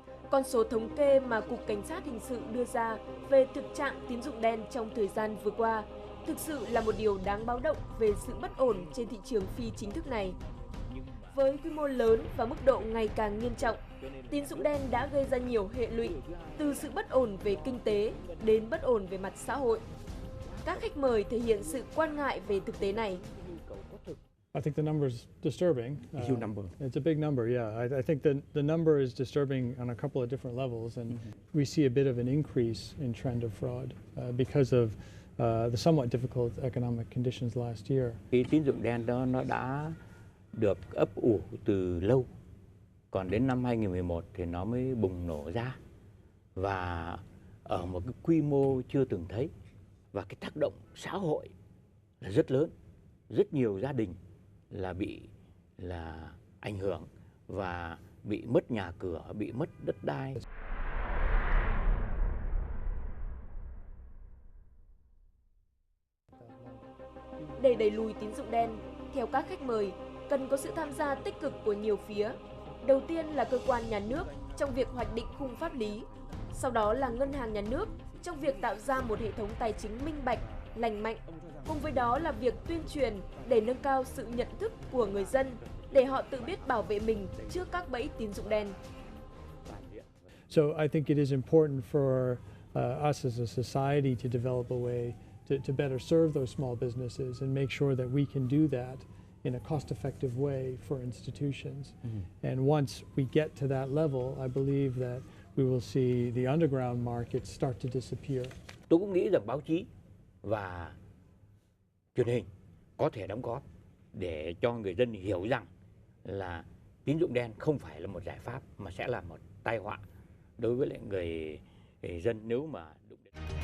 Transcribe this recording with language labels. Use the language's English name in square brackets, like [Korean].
[Vietnamese] Con số thống kê mà Cục Cảnh sát Hình sự đưa ra về thực trạng tín dụng đen trong thời gian vừa qua thực sự là một điều đáng báo động về sự bất ổn trên thị trường phi chính thức này. Với quy mô lớn và mức độ ngày càng nghiêm trọng, tín dụng đen đã gây ra nhiều hệ lụy, từ sự bất ổn về kinh tế đến bất ổn về mặt xã hội. Các khách mời thể hiện sự quan ngại về thực tế này. [English] I think the number is disturbing. Huge number. It's a big number, yeah. I think the number is disturbing on a couple of different levels, and we see a bit of an increase in trend of fraud because of the somewhat difficult economic conditions last year. [Vietnamese] Cái tín dụng đen đó nó đã được ấp ủ từ lâu, còn đến năm 2011 thì nó mới bùng nổ ra và ở một cái quy mô chưa từng thấy, và cái tác động xã hội là rất lớn, rất nhiều gia đình bị ảnh hưởng và bị mất nhà cửa, bị mất đất đai. Để đẩy lùi tín dụng đen, theo các khách mời, cần có sự tham gia tích cực của nhiều phía. Đầu tiên là cơ quan nhà nước trong việc hoạch định khung pháp lý, sau đó là ngân hàng nhà nước trong việc tạo ra một hệ thống tài chính minh bạch, lành mạnh. Cùng với đó là việc tuyên truyền để nâng cao sự nhận thức của người dân để họ tự biết bảo vệ mình trước các bẫy tín dụng đen. [English] So I think it is important for us as a society to develop a way to better serve those small businesses and make sure that we can do that in a cost-effective way for institutions. And once we get to that level, I believe that we will see the underground market start to disappear. [Vietnamese] Tôi cũng nghĩ rằng báo chí và truyền hình có thể đóng góp để cho người dân hiểu rằng là tín dụng đen không phải là một giải pháp mà sẽ là một tai họa đối với lại người dân nếu mà đụng đến.